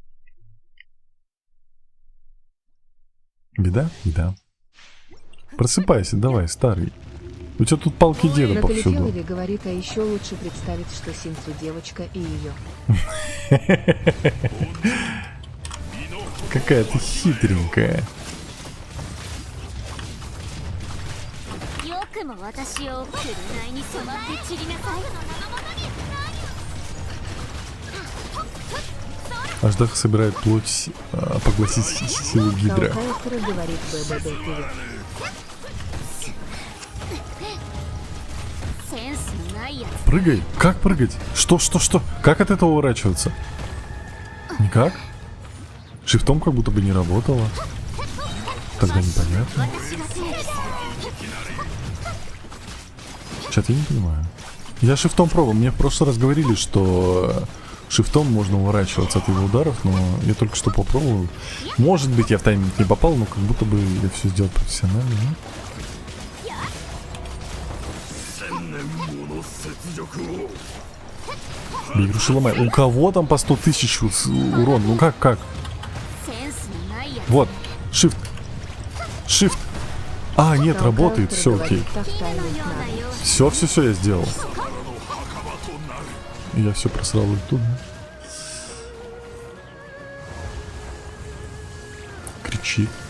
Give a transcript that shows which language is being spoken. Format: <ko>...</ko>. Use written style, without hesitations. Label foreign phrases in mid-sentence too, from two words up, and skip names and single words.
<ru>Беда? Беда. Просыпайся, давай, старый. У тебя тут палки деда Натали повсюду. Келлови говорит, а еще лучше представить, что Синцу девочка и ее. Какая ты хитренькая.</ru> <ja>よくも私を紅に染まって散りなさい</ja> <ru>Аждаха собирает плоть, поглотить силу Гидра. Калкайсера говорит БББ привет.</ru> <ja>センスのないやつ</ja> <ru>Прыгай! Как прыгать? Что? Как от этого уворачиваться? Никак? Шифтом как будто бы не работало. Тогда непонятно.</ru> <ja>私が整理する</ja> <ru>Чат, я не понимаю. Я шифтом пробовал. Мне в прошлый раз говорили, что шифтом можно уворачиваться от его ударов, но я только что попробовал. Может быть, я в тайминг не попал, но как будто бы я все сделал профессионально. Нет? Бейгруши ломай. У кого там по 100 тысяч урон? Ну как?</ru> <ja>センスのないやつ</ja> <ru>Вот. Shift. Shift. А, нет, работает. Все окей. Все, я сделал. Я все просрал и тут. Кричи.</ru>